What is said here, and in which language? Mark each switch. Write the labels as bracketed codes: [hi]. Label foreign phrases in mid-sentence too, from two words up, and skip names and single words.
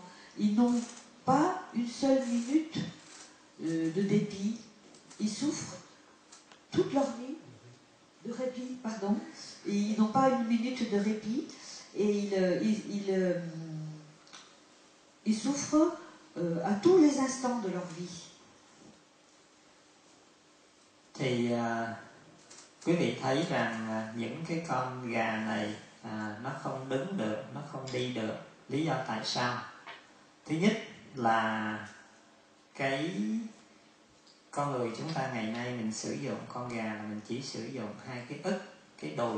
[fr] Ils n'ont pas une seule minute de dépit. Ils souffrent toute leur vie de répit, pardon, et ils n'ont pas une minute de répit, et ils souffrent à tous les instants de leur vie. [vi] Thì quý vị thấy rằng những cái con gà này nó không đứng được, nó không đi được. Lý do tại sao? Thứ nhất là cái con người chúng ta ngày nay mình sử dụng con gà là mình chỉ sử dụng hai cái ức, cái đùi.